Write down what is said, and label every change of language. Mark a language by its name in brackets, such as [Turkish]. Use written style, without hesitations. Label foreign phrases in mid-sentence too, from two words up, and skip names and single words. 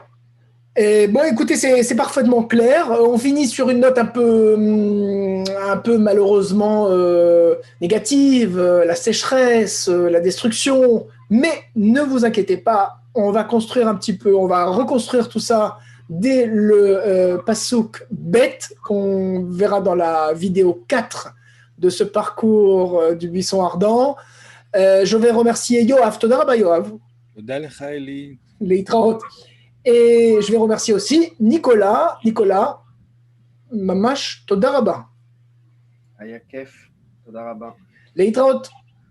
[French] Et bon, écoutez, c'est parfaitement clair. On finit sur une note un peu malheureusement négative, la sécheresse, la destruction. Mais ne vous inquiétez pas, on va construire un petit peu, on va reconstruire tout ça dès le [Hebrew] פסוק בית, [French] qu'on verra dans la vidéo 4 de ce parcours du buisson ardent. Je vais remercier Yoav. [Hebrew] תודה רבה, [French] Yoav. [Hebrew] תודה לך, Eli. Leitraot. [French] Et je vais remercier aussi Nicolas. Nicolas, [Hebrew] ממש, תודה רבה. היה כיף. תודה רבה. Leitraot.